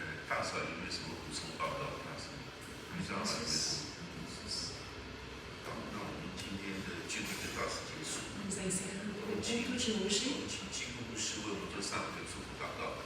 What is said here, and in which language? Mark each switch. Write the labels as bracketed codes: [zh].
[zh] 大嫂有没有什么补充报告？大嫂，李长老有没有什么？好，那我们今天的聚会就到此结束。 [pt] Vamos encerrando o culto de hoje. [zh] 请基督牧师为我们做上一个祝福祷告。